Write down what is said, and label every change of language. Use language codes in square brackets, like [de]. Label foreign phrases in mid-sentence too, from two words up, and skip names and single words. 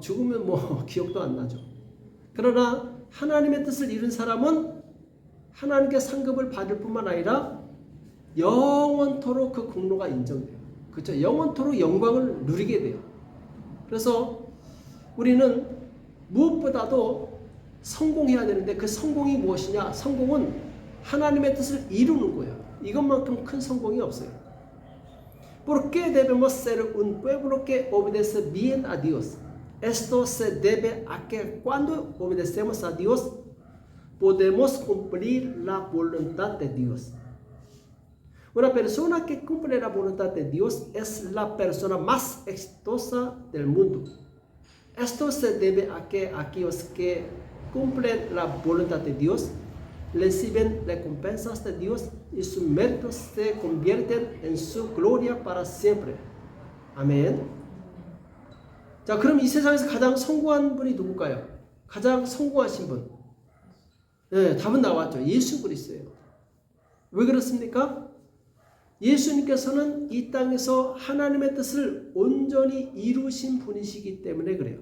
[ko] 죽으면 뭐 기억도 안 나죠. 그러나 하나님의 뜻을 이룬 사람은 하나님께 상급을 받을 뿐만 아니라 영원토록 그 공로가 인정돼요. 그렇죠? 영원토록 영광을 누리게 돼요. 그래서 우리는 무엇보다도 성공해야 되는데 그 성공이 무엇이냐? 성공은 하나님의 뜻을 이루는 거예요. 이것만큼 큰 성공이 없어요. [es] ¿Por qué debemos ser un pueblo que obedece bien a Dios? Esto se debe a que cuando obedecemos a Dios podemos cumplir la voluntad de Dios. Una persona que cumple la voluntad de Dios es la persona más exitosa del mundo. Esto se debe a que aquellos que cumplen la voluntad de Dios reciben recompensas de Dios y sus méritos se convierten en su gloria para siempre. [ko] 아멘. 자, 그럼 이 세상에서 가장 성공한 분이 누굴까요? 가장 성공하신 분. 네, 답은 나왔죠. 예수 그리스도예요. 왜 그렇습니까? 예수님께서는 이 땅에서 하나님의 뜻을 온전히 이루신 분이시기 때문에 그래요.